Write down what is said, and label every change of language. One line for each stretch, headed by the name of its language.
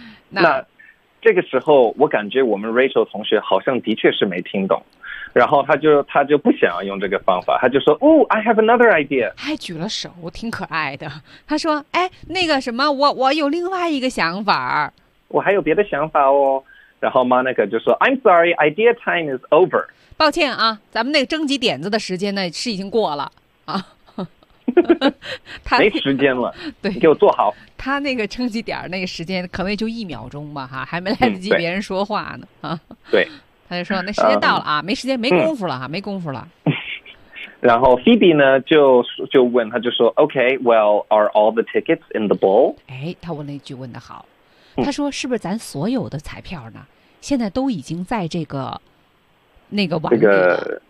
Chinese: 那这个时候我感觉我们 Rachel 同学好像的确是没听懂，然后他就不想要用这个方法，他就说
English: Oh, I have another idea.
Chinese: 他还举了手，挺可爱的。他说哎，那个什么，我有另外一个想法。我还有别的想法哦。然后 Monica 就说
English: I'm sorry, idea time is over.
Chinese: 抱歉啊，咱们那个征集点子的时间呢是已经过了。他没时间了，对，给我做好。他那个撑起点那个时间可能也就一秒钟吧，哈，还没来得及别人说话呢，对，他就说那时间到了啊，没时间，没功夫了哈，没功夫了。然后 Phoebe 呢就问他，就说
English: OK, well, are all the tickets in the bowl?
Chinese: 哎，他问那句问的好，他说是不是咱所有的彩票呢？现在都已经在这个那个碗里了，